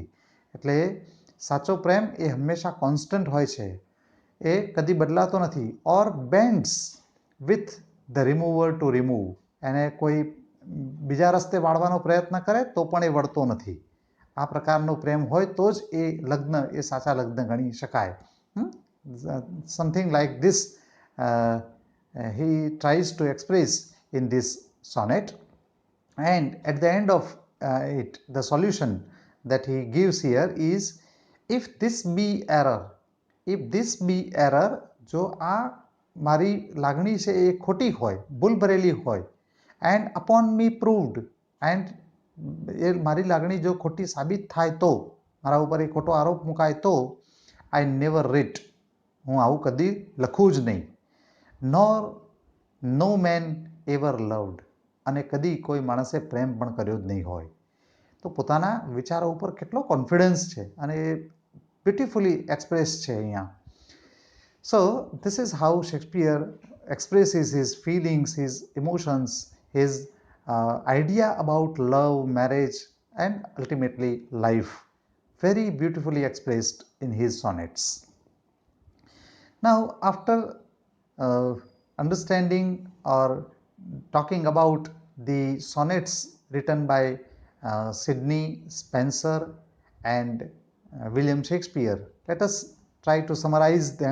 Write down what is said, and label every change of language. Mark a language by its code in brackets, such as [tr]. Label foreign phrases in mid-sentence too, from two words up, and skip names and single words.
[gu] એટલે સાચો પ્રેમ એ હંમેશા કોન્સ્ટન્ટ હોય છે, એ કદી બદલાતો નથી. [en] or bends with the remover to remove, [gu] એને કોઈ બીજા રસ્તે વાળવાનો પ્રયત્ન કરે તો પણ એ વળતો નથી. આ પ્રકારનો પ્રેમ હોય તો જ એ લગ્ન એ સાચા લગ્ન ગણી શકાય. [en] something like this he tries to express in this sonnet, and at the end of it, the solution that he gives here is, if this be error, [gu] જો આ મારી લાગણી છે એ ખોટી હોય, ભૂલ ભરેલી હોય, [en] and upon me proved, and [gu] એ મારી લાગણી જો ખોટી સાબિત થાય તો, મારા ઉપર એ ખોટો આરોપ મુકાય તો, [en] I never writ, [gu] હું આવું કદી લખું જ નહીં. [en] nor no man ever loved, [gu] અને કદી કોઈ માણસે પ્રેમ પણ કર્યો જ નહીં હોય. તો પોતાના વિચારો ઉપર કેટલો કોન્ફિડન્સ છે અને એ [en] beautifully express [gu] છે અહીંયા. [en] So this is how Shakespeare expresses his feelings, his emotions, his idea about love, marriage, and ultimately life. Very beautifully expressed in his sonnets. Now, after understanding or talking about the sonnets written by Sidney Spencer and William Shakespeare, let us try to summarize them.